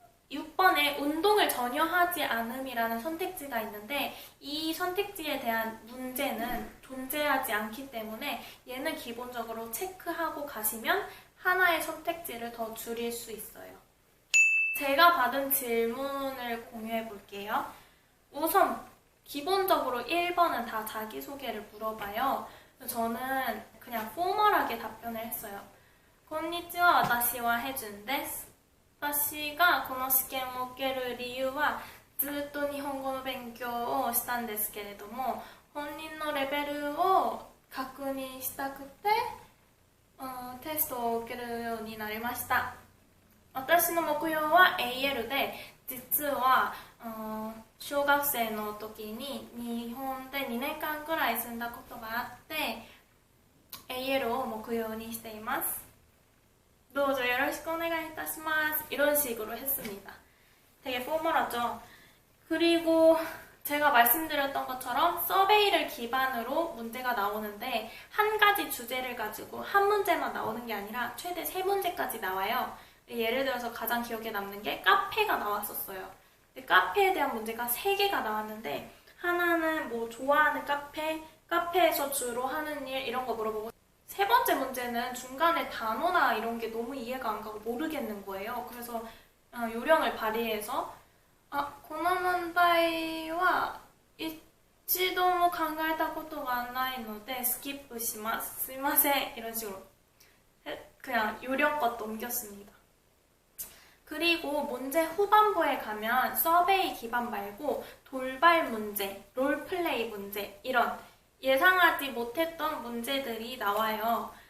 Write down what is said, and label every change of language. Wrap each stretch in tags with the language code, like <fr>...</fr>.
<ko>6번에 운동을 전혀 하지 않음이라는 선택지가 있는데 이 선택지에 대한 문제는 존재하지 않기 때문에 얘는 기본적으로 체크하고 가시면 하나의 선택지를 더 줄일 수 있어요. 제가 받은 질문을 공유해 볼게요. 우선 기본적으로 1번은 다 자기소개를 물어봐요. 저는 그냥 포멀하게 답변을 했어요.</ko> <ja>こんにちは、私はヘジュンです。私がこの試験を受ける理由はずっと日本語の勉強をしたんですけれども、本人のレベルを確認したくて、テストを受けるようになりました。私の目標は AL で、実は小学生の時に日本で2年間くらい住んだことがあって、AL を目標にしています。どうぞよろしくお願いいたします.</ja> <ko>이런 식으로 했습니다. 되게 포멀하죠? 그리고 제가 말씀드렸던 것처럼 서베이를 기반으로 문제가 나오는데 한 가지 주제를 가지고 한 문제만 나오는 게 아니라 최대 3문제까지 나와요. 예를 들어서 가장 기억에 남는 게 카페가 나왔었어요. 근데 카페에 대한 문제가 3개가 나왔는데 하나는 뭐 좋아하는 카페, 카페에서 주로 하는 일 이런 거 물어보고 세 번째 문제는 중간에 단어나 이런 게 너무 이해가 안 가고 모르겠는 거예요. 그래서 요령을 발휘해서</ko> <ja>この問題は一度も考えたことがないのでスキップします. すいません.</ja> <ko>이런 식으로 그냥 요령껏 넘겼습니다. 그리고 문제 후반부에 가면 서베이 기반 말고 돌발 문제, 롤플레이 문제 이런 예상하지 못했던 문제들이 나와요.</ko>